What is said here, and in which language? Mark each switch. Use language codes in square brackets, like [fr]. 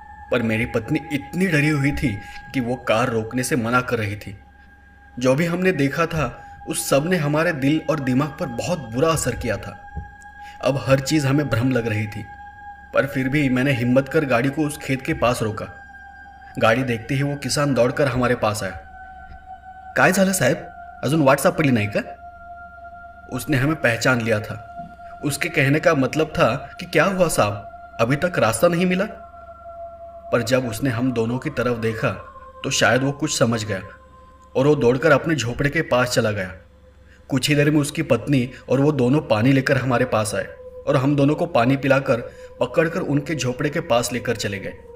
[hi] पर मेरी पत्नी इतनी डरी हुई थी कि वो कार रोकने से मना कर रही थी। जो भी हमने देखा था उस सब ने हमारे दिल और दिमाग पर बहुत बुरा असर किया था। अब हर चीज़ हमें भ्रम लग रही थी। पर फिर भी मैंने हिम्मत कर गाड़ी को उस खेत के पास रोका। गाडी देखते ही वो किसान दौड़कर हमारे पास आया। [mr] काय झालं साहेब, अजून वाट सापडली नाही का? [hi] उसने हमें पहचान लिया था। उसके कहने का मतलब था कि क्या हुआ साहब, अभी तक रास्ता नहीं मिला? पर जब उसने हम दोनों की तरफ देखा तो शायद वो कुछ समझ गया और वो दौड़कर अपने झोपड़े के पास चला गया। कुछ ही देर में उसकी पत्नी और वो दोनों पानी लेकर हमारे पास आए और हम दोनों को पानी पिलाकर पकड़कर उनके झोपड़े के पास लेकर चले गए।